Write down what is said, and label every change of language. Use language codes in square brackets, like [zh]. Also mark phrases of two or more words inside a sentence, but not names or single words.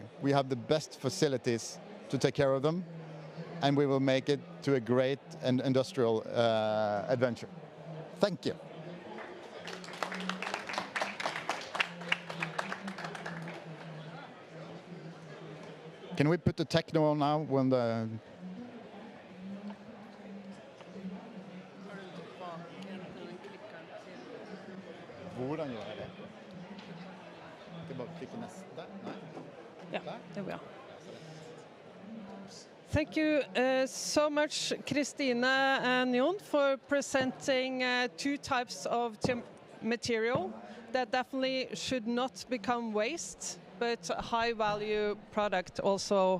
[en] We have the best facilities to take care of them, and we will make it to a great and industrial adventure. Thank you. Can we put the techno on now when the... [no] Hvordan gjør jeg det? Det bare klikke neste. Nei? Ja, det vil jeg. [en] Thank you so much, Christine and Jon, for presenting two types of material that definitely should not become waste, but a high-value product also.